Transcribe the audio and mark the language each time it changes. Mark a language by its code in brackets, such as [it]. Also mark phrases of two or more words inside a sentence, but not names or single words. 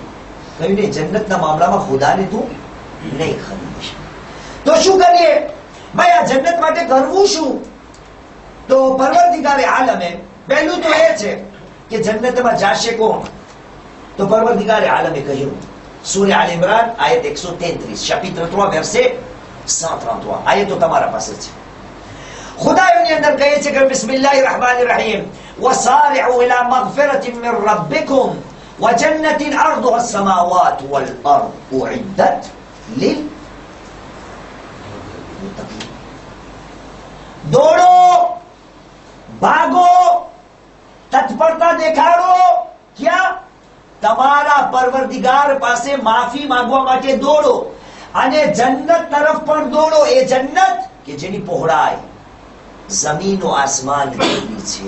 [gu] કહ્યું નહીં, જન્નતના મામલામાં ખુદાને તું નહીં ખરીદીશ. તો શું કરીએ ભાઈ, આ જન્નત માટે કરવું શું? તો પરવરદિગારે આલમે પહેલું તો એ છે કે જન્નતમાં જાશે કોણ? તો પરવરદિગારે આલમે કહ્યું, સૂરે આલ ઇમરાન આયત 133 [fr] chapitre 3 verset 133, [gu] આયતો તમારા પાસે છે. ખુદા એની અંદર કહે છે કે [ar] بسم الله الرحمن الرحيم، وسارعوا إلى مغفرة من ربكم وجنة أرضها السماوات والأرض أعدت للمتقين. [gu] દોડો, ભાગો, તત્પરતા દેખાડો, ક્યાં? તમારા પરવરદિગાર પાસે માફી માંગવા માટે દોડો, અને જન્નત તરફ પણ દોડો. એ જન્નત કે જેની પહોળાઈ જમીન આસમાન જેટલી છે.